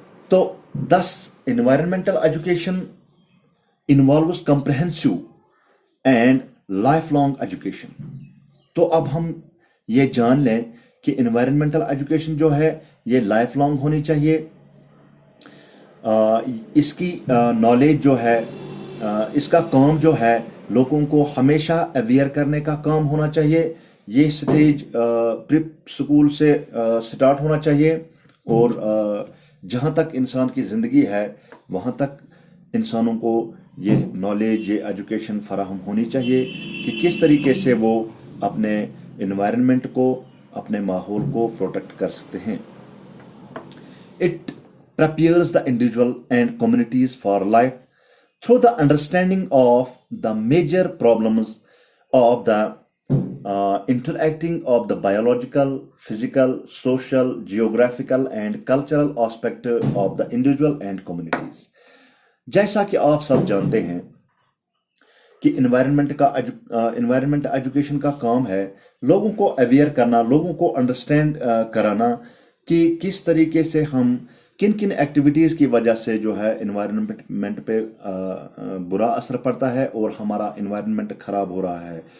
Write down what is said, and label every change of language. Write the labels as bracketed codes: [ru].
[ur] تو [en] thus environmental education involves comprehensive and lifelong education. [ur] تو اب ہم یہ جان لیں کہ انوائرمنٹل ایجوکیشن جو ہے یہ لائف لانگ ہونی چاہیے. اس کی نالج جو ہے، اس کا کام جو ہے لوگوں کو ہمیشہ اویئر کرنے کا کام ہونا چاہیے. یہ سٹیج پری سکول سے سٹارٹ ہونا چاہیے، اور جہاں تک انسان کی زندگی ہے وہاں تک انسانوں کو یہ نالج، یہ ایجوکیشن فراہم ہونی چاہیے کہ کس طریقے سے وہ اپنے انوائرمنٹ کو، اپنے ماحول کو پروٹیکٹ کر سکتے ہیں. [en] It prepares the individual and communities for life through the understanding of the major problems of the interacting of the biological, physical, social, geographical and cultural aspect of the individual and communities. [ur] جیسا کہ آپ سب جانتے ہیں کہ environment education کا کام ہے لوگوں کو اویئر کرنا، لوگوں کو انڈرسٹینڈ کرانا کہ کس طریقے سے ہم کن کن ایکٹیویٹیز کی وجہ سے جو ہے انوائرمنٹ پہ برا اثر پڑتا ہے اور ہمارا انوائرمنٹ خراب ہو رہا ہے.